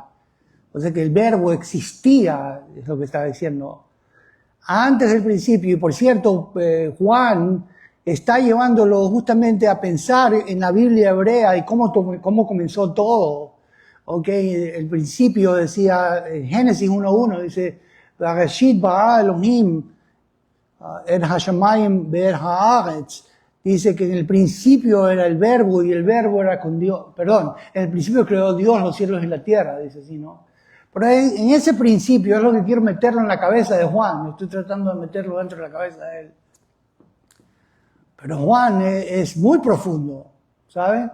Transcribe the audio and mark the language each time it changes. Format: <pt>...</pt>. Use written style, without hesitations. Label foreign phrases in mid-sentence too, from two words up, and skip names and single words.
<es>O sea que el verbo existía, es lo que está diciendo. Antes del principio, y por cierto, Juan está llevándolo justamente a pensar en la Biblia hebrea y cómo comenzó todo. Okay, el principio decía, Génesis 1:1, dice,</es> <he>בראשית ברא אלהים את השמים ואת הארץ.</he> <es>Dice que en el principio era el verbo y el verbo era con Dios. Perdón, en el principio creó Dios los cielos y la tierra, dice así, ¿no? Pero en ese principio es lo que quiero meterlo en la cabeza de Juan. Estoy tratando de meterlo dentro de la cabeza de él. Pero Juan es muy profundo, ¿sabe?</es>